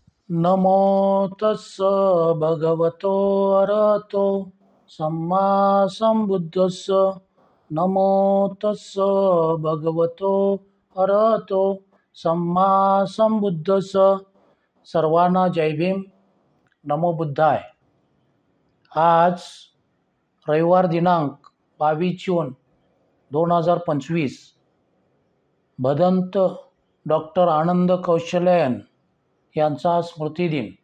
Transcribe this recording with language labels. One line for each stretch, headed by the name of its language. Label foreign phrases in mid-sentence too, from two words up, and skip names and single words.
Pali: नमो तस्स भगवतो अरहतो सम्मा संबुद्धस्स. नमो तस्स भगवतो अरहतो सम्मा संबुद्धस्स.
Marathi: सर्वांना जय भीम.
Pali: नमो बुद्धाय.
Marathi: आज रविवार दिनांक 22 जून 2025 भदंत डॉक्टर आनंद कौशल्यान यांचा स्मृतिदिन.